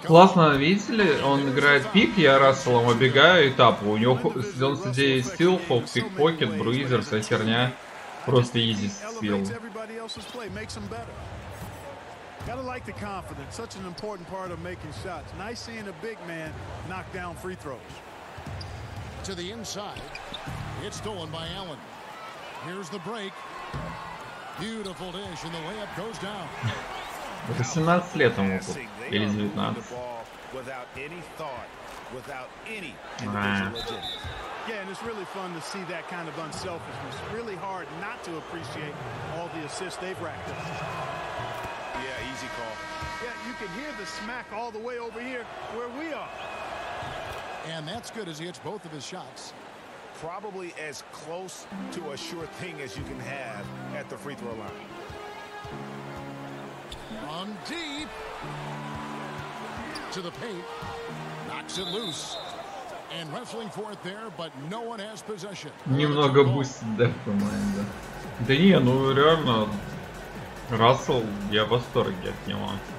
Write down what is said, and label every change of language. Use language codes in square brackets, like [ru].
[ru] Классно, видите ли, он играет пик, я Расселом оббегаю и тапу. У него 99 стил, холд, пик-покет, бруизер, вся херня. Просто изи съел. [en] Elevates everybody else's play, makes them better. Gotta like the confidence, such an important part of making shots. Nice seeing a big man knock down free throws. To the inside. It's stolen by Allen. Here's the break. Beautiful dish, and the layup goes down. [ru] Это 17 лет ему тут. Или 19. [en] Without any thought, without any individual agenda. Yeah, and it's really fun to see that kind of unselfishness. Really hard not to appreciate all the assists they've racked up. Yeah, easy call. Yeah, you can hear the smack all the way over here where we are. And that's good as he hits both of his shots. Probably as close to a sure thing as you can have at the free throw line. On deep. To the paint. Knocks it loose. And wrestling for it there, but no one has possession. [ru] Немного бустит деф команда. Да не, ну реально, Рассел, я в восторге от него.